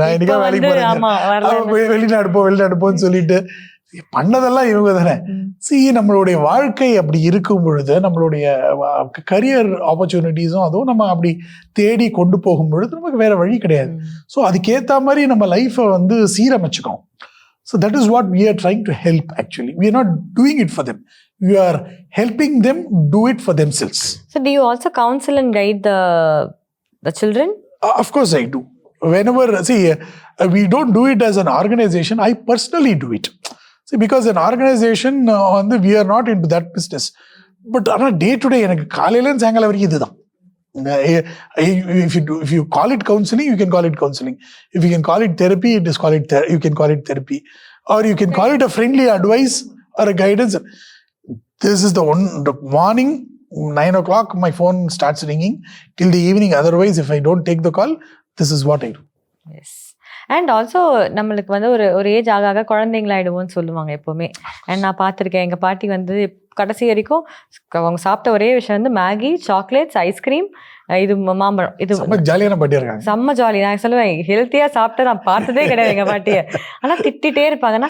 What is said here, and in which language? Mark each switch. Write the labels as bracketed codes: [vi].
[ta] நான் என்னைக்கா வேலைக்கு போறேன், வெளிநாடு போன்னு சொல்லிட்டு பண்ணதெல்லாம் இவங்க தானே. நம்மளுடைய வாழ்க்கை அப்படி இருக்கும் பொழுது, நம்மளுடைய கரியர் ஆப்பர்ச்சுனிட்டிஸும் அதுவும் நம்ம அப்படி தேடி கொண்டு போகும் பொழுது நமக்கு வேற வழி கிடையாது. ஸோ அதுக்கேற்ற மாதிரி நம்ம லைஃப்பை வந்து சீரமைச்சுக்கோம். [en] So that is what we are trying to help actually. We are not doing it for them. We are helping them do it for themselves. So do you also counsel and guide the children? Of course I do. Whenever, we don't do it as an organization. I personally do it. Because an organization, we are not into that business. But day to day, [ta] எனக்கு காலையில சாயங்காலம் வரைக்கும் இதுதான். [en] If you call it counseling, you can call it counseling. If you can call it therapy, you can call it therapy. Or you can call it a friendly advice or a guidance. This is the morning, 9 o'clock, my phone starts ringing till the evening. Otherwise, if I don't take the call, this is what I do. Yes. [ta] And also நம்மளுக்கு வந்து ஒரு age ஆக குழந்தைங்களாயிடுவோம்னு சொல்லுவாங்க எப்போவுமே. And நான் பார்த்துருக்கேன், எங்கள் பாட்டி வந்து கடைசி வரைக்கும் அவங்க சாப்பிட்ட ஒரே விஷயம் வந்து மேகி, சாக்லேட்ஸ், ஐஸ்கிரீம், இது மாம்பழம். இது ஜாலியான பாட்டி இருக்காங்க, செம்ம ஜாலி. நான் சொல்லுவேன், ஹெல்த்தியாக சாப்பிட்டு நான் பார்த்ததே கிடையாது எங்கள் பாட்டியை. ஆனால் திட்டிகிட்டே இருப்பாங்க.